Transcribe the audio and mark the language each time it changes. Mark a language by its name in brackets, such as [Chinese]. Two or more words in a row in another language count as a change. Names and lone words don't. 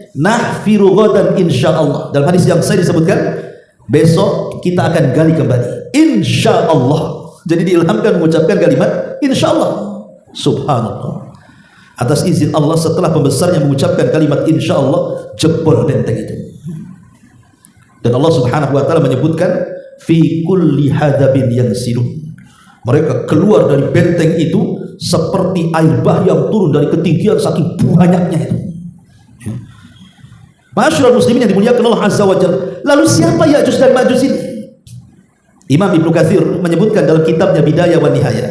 [Arabic] Nahfiru ghadan insyaallah. [Indonesian] Dalam hadis yang saya disebutkan, besok kita akan gali kembali insyaallah. Jadi diilhamkan mengucapkan kalimat insyaallah. Subhanallah. Atas izin Allah, setelah pembesarnya mengucapkan kalimat insyaallah, jebol benteng itu. Dan Allah [Arabic] Subhanahu wa taala [Indonesian] menyebutkan [Arabic] fi kulli hadabin yansilun. [Indonesian] Mereka keluar dari benteng itu seperti air bah yang turun dari ketinggian saking banyaknya itu. Masyaallah muslimin yang dimuliakan [Arabic] Allah Azza wa Jalla. [Indonesian] Lalu siapa Ya'juj dan Ma'juj ini? Imam Ibnu Katsir menyebutkan dalam kitabnya Bidayah wa Nihayah.